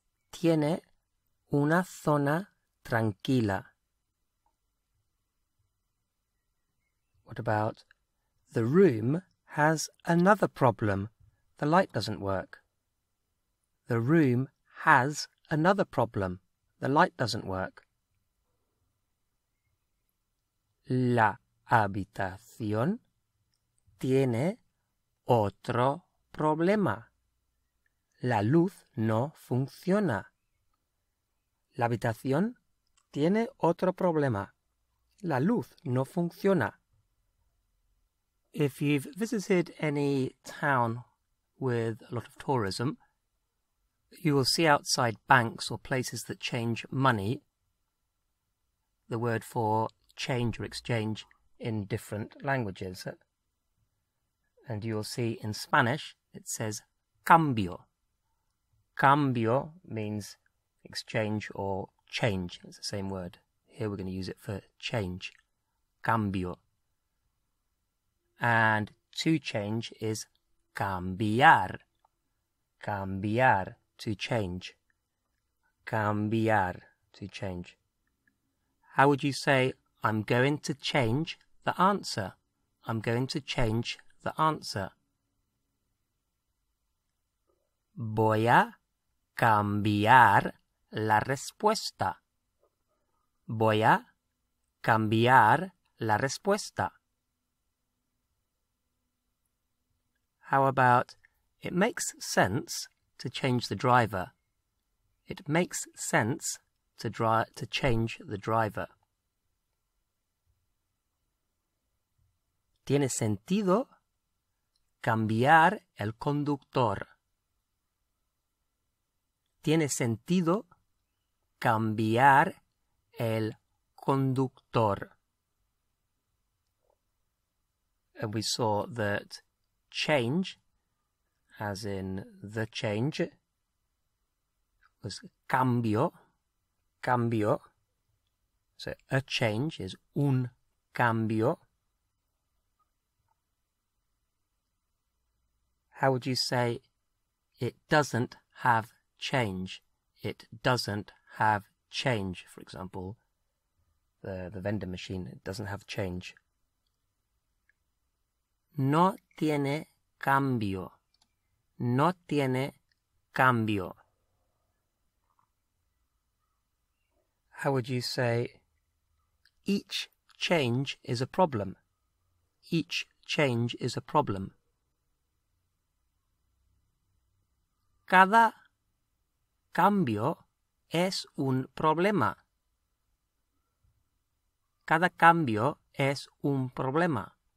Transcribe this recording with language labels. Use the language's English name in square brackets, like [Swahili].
[Spanish] Tiene una zona tranquila. [English] What about the room has another problem? The light doesn't work. The room has another problem. The light doesn't work. [Spanish] La habitación tiene otro problema. La luz no funciona. La habitación tiene otro problema. La luz no funciona. [English] If you've visited any town with a lot of tourism, you will see outside banks or places that change money the word for change or exchange in different languages. And you will see in Spanish it says cambio. Cambio means exchange or change. It's the same word. Here we're going to use it for change. Cambio. And to change is cambiar. Cambiar, to change. Cambiar, to change. How would you say, I'm going to change the answer? I'm going to change the answer. [Spanish] Voy a cambiar la respuesta. Voy a cambiar la respuesta. [English] How about, it makes sense to change the driver. It makes sense to change the driver. [Spanish] Tiene sentido cambiar el conductor. Tiene sentido cambiar el conductor. [English] And we saw that change, as in the change, was cambio. Cambio. So a change is [Spanish] un cambio. [English] How would you say it doesn't have change? It doesn't have change. For example, the vending machine, it doesn't have change. [Spanish] No tiene cambio. No tiene cambio. [English] How would you say each change is a problem? Each change is a problem. [Spanish] Cada cambio es un problema. Cada cambio es un problema.